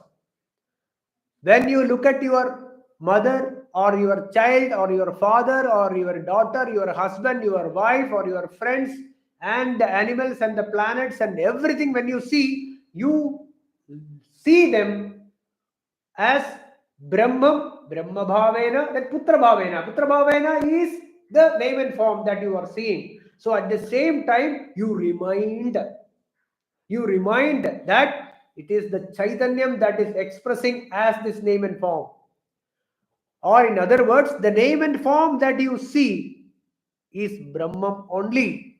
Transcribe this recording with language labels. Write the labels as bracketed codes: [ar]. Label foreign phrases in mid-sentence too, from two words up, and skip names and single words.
[en] When you look at your mother or your child or your father or your daughter, your husband, your wife or your friends and the animals and the planets and everything, when you see them as [sa] ब्रह्म भावेन, [en] then [sa] पुत्र भावेन. पुत्र भावेन [en] is the name and form that you are seeing. So at the same time, you remind that it is the Chaitanyam that is expressing as this name and form. Or in other words, the name and form that you see is Brahman only.